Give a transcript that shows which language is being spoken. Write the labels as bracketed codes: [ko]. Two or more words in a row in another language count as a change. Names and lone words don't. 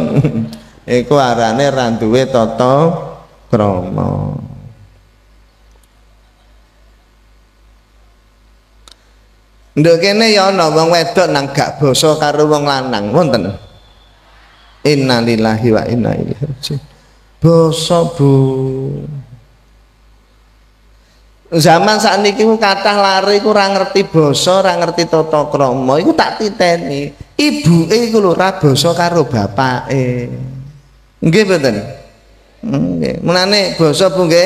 [jv] Iku arane ra duwe tata krama. Nduk kene ya ana wong wedok nang gak basa karo wong lanang, wonten. [ar] إنا لله وإنا إليه راجعون. [jv] Basa Bu. Zaman sakniki ku kathah lari ku ora ngerti basa, ora ngerti tata krama. Iku tak titeni. Ibuke iku lho ora basa karo bapake. Nggih mboten? Nggih. Mulane basa Bu nggih.